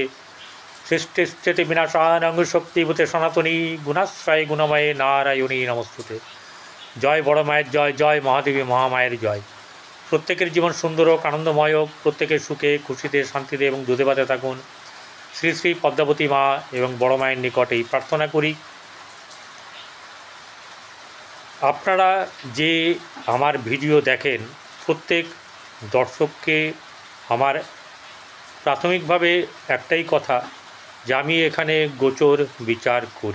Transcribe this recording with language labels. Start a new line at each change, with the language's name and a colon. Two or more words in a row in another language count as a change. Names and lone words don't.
Sanskrit: सृष्टिस्थिति विनाशानां शक्तिभूते सनातनी गुणाश्रय गुणमये नारायणी नमोस्तुते।
Bangla: জয় বড় মায়ের জয়, জয় মহাদেবী মহামায়ের জয়। প্রত্যেকের জীবন সুন্দর হোক, আনন্দময় হোক, প্রত্যেকের সুখে খুশিতে শান্তিতে এবং দুধে ভাতে থাকুন। শ্রী শ্রী পদ্মাবতী মা এবং বড় মায়ের নিকটে প্রার্থনা করি আপনারা যে আমার ভিডিও দেখেন প্রত্যেক দর্শককে আমার প্রাথমিকভাবে একটাই কথা যে আমি এখানে গোচর বিচার করি।